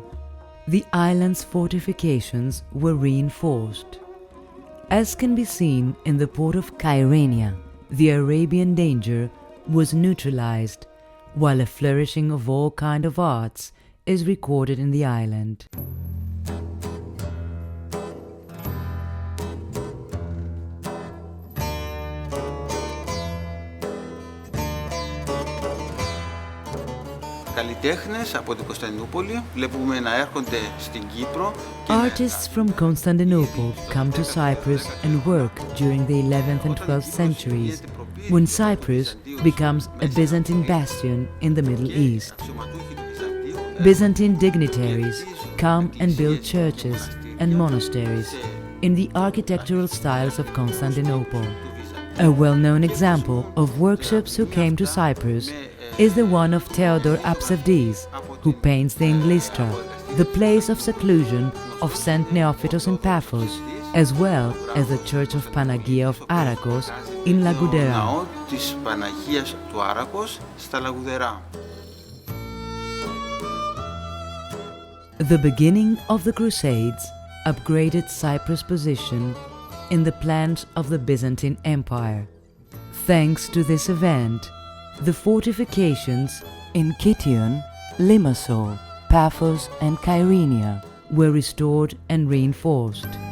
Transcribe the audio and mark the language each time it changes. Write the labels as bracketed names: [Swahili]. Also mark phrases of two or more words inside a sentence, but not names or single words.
[English] The island's fortifications were reinforced. As can be seen in the port of Kyrenia, the Arabian danger was neutralized, while a flourishing of all kinds of arts is recorded in the island. [Greek] Καλλιτέχνες από την Κωνσταντινούπολη βλέπουμε να έρχονται στην Κύπρο. [English] Artists from Constantinople come to Cyprus and work during the 11th and 12th centuries, when Cyprus becomes a Byzantine bastion in the Middle East. Byzantine dignitaries come and build churches and monasteries in the architectural styles of Constantinople. A well-known example of workshops who came to Cyprus is the one of Theodor Apsevdis, who paints the Inglistra, the place of seclusion of Saint Neophytos in Paphos, as well as the Church of Panagia of Arakos in Lagoudera. [Greek] Ναό της Παναγίας του Άρακος στα Λαγουδερά. [English] The beginning of the Crusades upgraded Cyprus' position in the plans of the Byzantine Empire. Thanks to this event, the fortifications in Kition, Limassol, Paphos and Kyrenia were restored and reinforced.